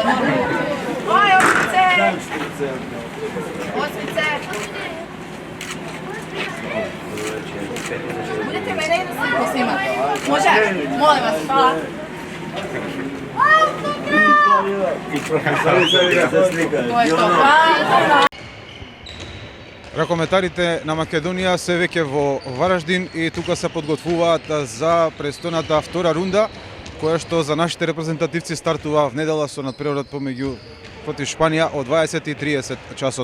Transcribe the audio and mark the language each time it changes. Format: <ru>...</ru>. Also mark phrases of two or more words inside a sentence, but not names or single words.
<hr>Aj, osmice! Osmice! Budete mene i da sliku snimati. Može? Molim vas, hvala. To je to, hvala.</hr> <mk>Ракометарите на Македонија се веќе во Вараждин и тука се подготвуваат за престојната втора рунда, која што за нашите репрезентативци стартува в недела со надпреварот помеѓу против Шпанија од 20:30 часот.</mk>